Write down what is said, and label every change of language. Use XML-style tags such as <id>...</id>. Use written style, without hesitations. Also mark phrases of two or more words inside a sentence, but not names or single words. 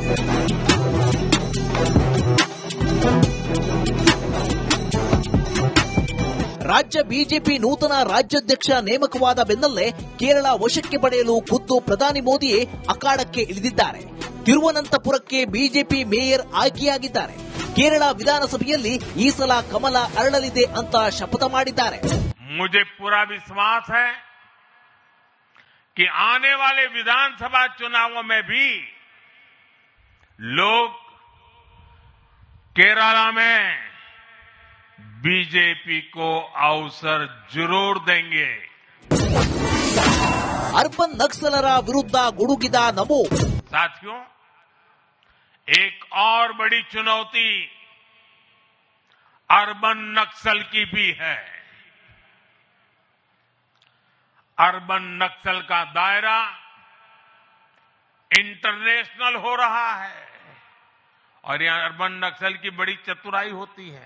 <kn>ರಾಜ್ಯ ಬಿಜೆಪಿ ನೂತನ ರಾಜ್ಯಾಧ್ಯಕ್ಷ ನೇಮಕವಾದ ಬೆನ್ನಲ್ಲೇ ಕೇರಳ ವಶಕ್ಕೆ ಪಡೆಯಲು ಖುದ್ದು ಪ್ರಧಾನಿ ಮೋದಿಯೇ ಅಖಾಡಕ್ಕೆ ಇಳಿದಿದ್ದಾರೆ. ತಿರುವನಂತಪುರಕ್ಕೆ ಬಿಜೆಪಿ ಮೇಯರ್ ಆಯ್ಕೆಯಾಗಿದ್ದಾರೆ. ಕೇರಳ ವಿಧಾನಸಭೆಯಲ್ಲಿ ಈ ಸಲ ಕಮಲ ಅರಳಲಿದೆ ಅಂತ ಶಪಥ ಮಾಡಿದ್ದಾರೆ.</kn> <hi>मुझे पूरा विश्वास है कि आने वाले विधानसभा चुनावों में भी लोग केरला में बीजेपी को अवसर जरूर देंगे.</hi> <en>urban naxalara</en> <kn>ವಿರುದ್ಧ ಗುಡುಗಿದ ನಮೋ.</kn> <hi>साथियों, एक और बड़ी चुनौती</hi> <en>urban naxal</en> <hi>की भी है.</hi> <en>urban naxal</en> <hi>का दायरा इंटरनेशनल हो रहा है और यहां</hi> <en>urban naxal</en> <hi>की बड़ी चतुराई होती है.</hi>